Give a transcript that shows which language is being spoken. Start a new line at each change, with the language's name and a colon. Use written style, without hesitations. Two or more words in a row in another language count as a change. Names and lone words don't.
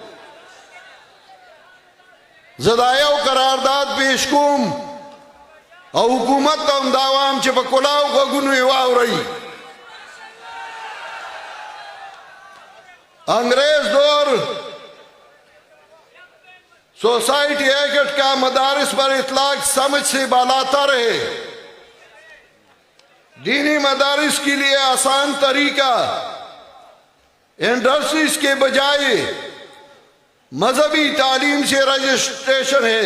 Pashto: زه دا یو قرارداد پیش کوم او حکومت ته هم دا وایم چې په کلاو غوږونو یې واورئ.
Urdu: انګریز دور سوسائٹی ایکٹ کا مدارس پر اطلاق سمجھ سے بالاتر ہے. دینی مدارس کے لیے آسان طریقہ انڈسٹریز کے بجائے مذہبی تعلیم سے رجسٹریشن ہے.